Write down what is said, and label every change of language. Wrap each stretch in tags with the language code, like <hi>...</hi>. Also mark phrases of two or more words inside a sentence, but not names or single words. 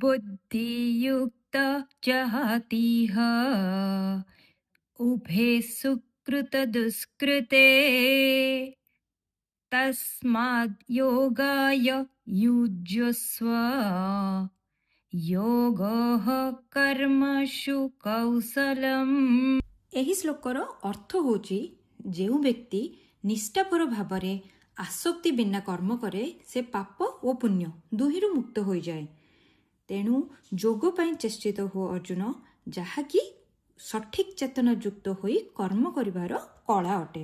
<sa>बुद्धियुक्त जहातिह उभे सुकृत दुष्कृते तस्माद् योगाय युज्यस्व योगः कर्मसु कौशलम्।</sa> <or>ଏହି ଶ୍ଲୋକର ଅର୍ଥ ହେଉଛି ଯେଉଁ ବ୍ୟକ୍ତି ନିଷ୍ଠାପର ଭାବରେ ଆସକ୍ତି ବିନା କର୍ମ କରେ ସେ ପାପ ଓ ପୁଣ୍ୟ ଦୁହିଁରୁ ମୁକ୍ତ ହୋଇଯାଏ। ତେଣୁ ଯୋଗ ପାଇଁ ଚେଷ୍ଟିତ ହୁଅ ଅର୍ଜୁନ, ଯାହାକି ସଠିକ୍ ଚେତନା ଯୁକ୍ତ ହୋଇ କର୍ମ କରିବାର କଳା ଅଟେ।</or>